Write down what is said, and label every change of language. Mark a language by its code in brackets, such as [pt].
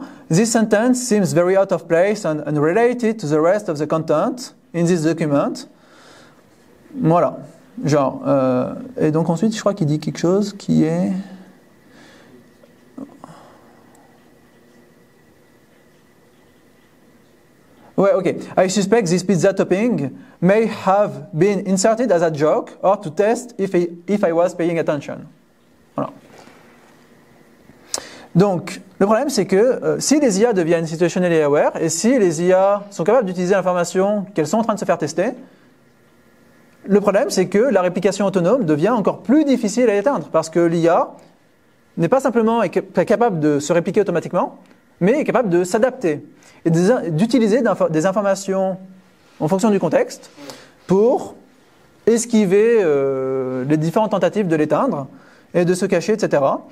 [en] This sentence seems very out of place and unrelated to the rest of the content in this document. [fr] Voilà. Genre, et donc ensuite, je crois qu'il dit quelque chose qui est... Ouais, ok. [en] I suspect this pizza topping may have been inserted as a joke or to test if I was paying attention. [fr] Voilà. Donc, le problème, c'est que si les IA deviennent [en] situationally aware [fr] et si les IA sont capables d'utiliser l'information qu'elles sont en train de se faire tester, le problème, c'est que la réplication autonome devient encore plus difficile à éteindre parce que l'IA n'est pas simplement capable de se répliquer automatiquement, mais est capable de s'adapter et d'utiliser des informations en fonction du contexte pour esquiver les différentes tentatives de l'éteindre et de se cacher, etc.